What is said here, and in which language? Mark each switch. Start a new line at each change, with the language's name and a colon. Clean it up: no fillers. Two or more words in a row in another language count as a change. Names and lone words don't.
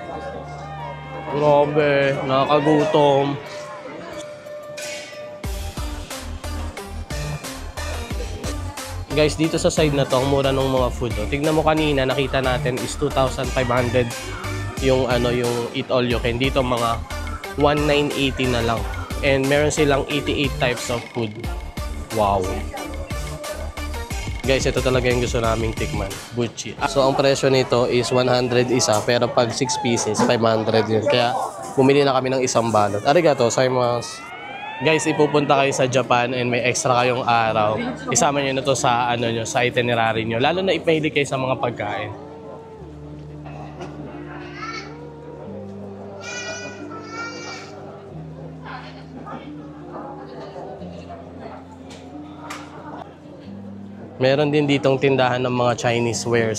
Filipino: Grabe, nakakagutom. Guys, dito sa side na to, ang mura ng mga food oh. Tignan mo kanina, nakita natin is 2,500 yung ano, yung
English: eat all you can.
Filipino: Dito mga 1,980 na lang. And meron silang 88
English: types of food.
Filipino: Wow. Guys, ito talaga yung gusto naming tikman. Buchi. So, ang presyo nito is 100 isa. Pero pag 6 pieces, 500 yun. Kaya, bumili na kami ng isang balot.
Japanese: ありがとう、ございます.
Filipino: Guys, ipupunta kayo sa Japan and may extra kayong araw. Isama nyo na to sa, nyo, sa itinerary nyo. Lalo na ipahilig kayo sa mga pagkain. Meron din ditong tindahan ng mga
English: Chinese wares.